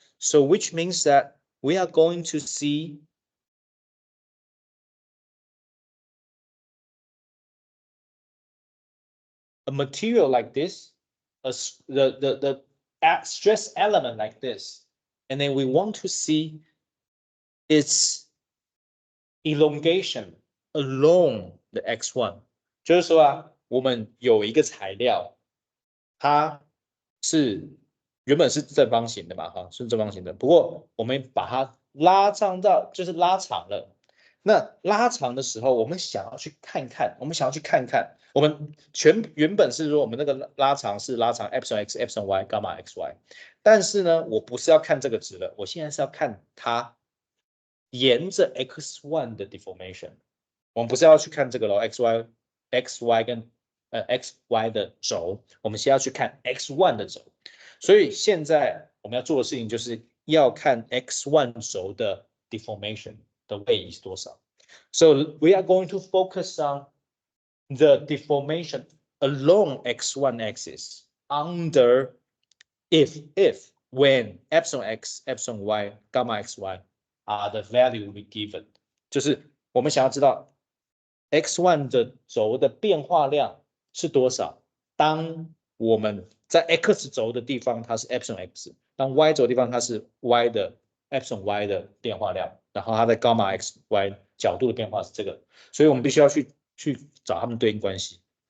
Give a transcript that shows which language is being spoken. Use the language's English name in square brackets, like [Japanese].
[English] So which means that we are going to see a material like this, the stress element like this, and then we want to see its elongation along the x1。 [Chinese] 就是说啊，我们有一个材料，它是原本是正方形的嘛，哈，是正方形的。不过我们把它拉长到，就是拉长了。那拉长的时候，我们想要去看看，我们原本是说我们那个拉长是拉长 epsilon x、epsilon y、gamma xy，但是呢，我不是要看这个值了，我现在是要看它沿着 x1 的 deformation。我们不是要去看这个咯 xy 跟xy 的轴，我们先要去看 x1 的轴。所以现在我们要做的事情就是要看 x1 轴的 deformation 的位移是多少。 [English] So we are going to focus on the deformation along x1 axis under if when epsilon x, epsilon y, gamma xy are the value we given， [Chinese] 就是我们想要知道 x1 的轴的变化量是多少？当我们在 x 轴的地方它是 epsilon x， 当 y 轴的地方它是 y 的 epsilon y 的变化量，然后它的 gamma x y 角度的变化是这个，所以我们必须要去找它们对应关系。